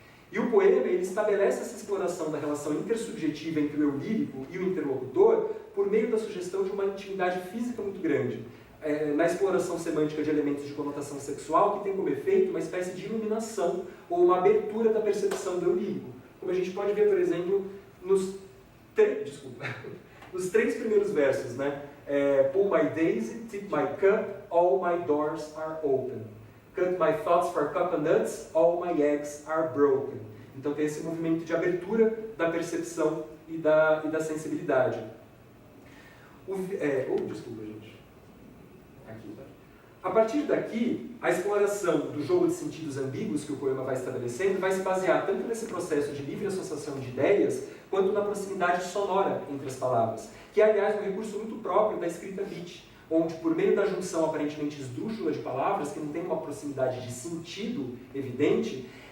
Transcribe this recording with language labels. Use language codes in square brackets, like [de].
[pt] E o poema ele estabelece essa exploração da relação intersubjetiva entre o eu lírico e o interlocutor por meio da sugestão de uma intimidade física muito grande, na exploração semântica de elementos de conotação sexual que tem como efeito uma espécie de iluminação ou uma abertura da percepção do eu lírico. Como a gente pode ver, por exemplo, nos 3 primeiros versos, né? [en] Pull my daisy, tip my cup, all my doors are open. Cut my thoughts for coconuts, all my eggs are broken. [pt] Então tem esse movimento de abertura da percepção e da sensibilidade. Desculpa, gente. Aqui, tá? A partir daqui, a exploração do jogo de sentidos ambíguos que o poema vai estabelecendo vai se basear tanto nesse processo de livre associação de ideias, quanto na proximidade sonora entre as palavras, que é, aliás, um recurso muito próprio da escrita beat, onde, por meio da junção aparentemente esdrúxula de palavras, que não tem uma proximidade de sentido evidente,